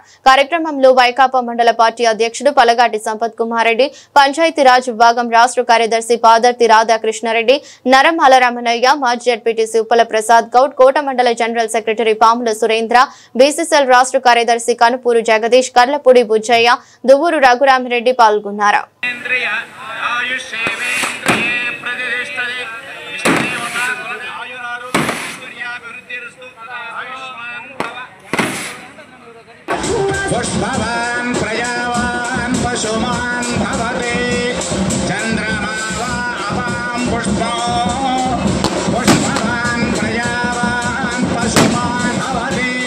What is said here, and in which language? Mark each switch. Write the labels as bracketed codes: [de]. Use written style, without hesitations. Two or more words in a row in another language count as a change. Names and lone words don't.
[te] కార్యక్రమంలో వైకాపా మండల పార్టీ అధ్యక్షుడు పలగాటి సంపత్ కుమార్ రెడ్డి, పంచాయతీరాజ్ విభాగం రాష్ట్ర కార్యదర్శి పాదర్తి రాధాకృష్ణారెడ్డి, నరమాల రమణయ్య, మాజీ జడ్పీటీసీ ఉప్పల ప్రసాద్ గౌడ్, కోట మండల జనరల్ సెక్రటరీ పాముల సురేంద్ర, బీసీసీఎల్ రాష్ట్ర కార్యదర్శి కనుపూరు జగదీష్, కర్లపూడి బుజ్జయ్య, దువ్వూరు రఘురామిరెడ్డి పాల్గొన్నారు. [sa] पुष्पवान् प्रजावान् पशुमान् भवते चन्द्रमा वा अपां पुष्पो पुष्पवान् प्रजावान् पशुमान् भवते